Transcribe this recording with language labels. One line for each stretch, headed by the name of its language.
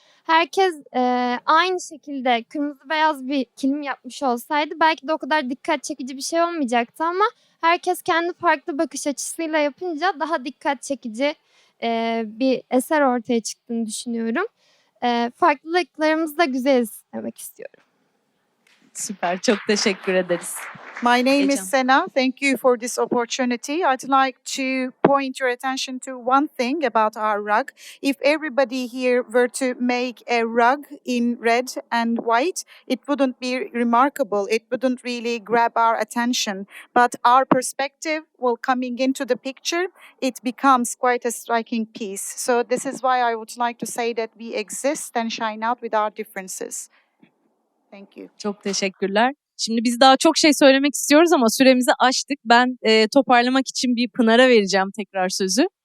Turkish: Herkes aynı şekilde kırmızı beyaz bir kilim yapmış olsaydı belki de o kadar dikkat çekici bir şey olmayacaktı ama herkes kendi farklı bakış açısıyla yapınca daha dikkat çekici bir eser ortaya çıktığını düşünüyorum. Farklılıklarımızı da güzeliz demek istiyorum. Süper, çok teşekkür ederiz.
English: My name Ecem. is Sena. Thank you for this opportunity. I'd like to point your attention to one thing about our rug. If everybody here were to make a rug in red and white, it wouldn't be remarkable. It wouldn't really grab our attention. But our perspective, while coming into the picture, it becomes quite a striking piece. So this is why I would like to say that we exist and shine out with our differences. Thank you.
Turkish: Çok teşekkürler. Şimdi biz daha çok şey söylemek istiyoruz ama süremizi aştık. Ben toparlamak için bir Pınar'a vereceğim tekrar sözü.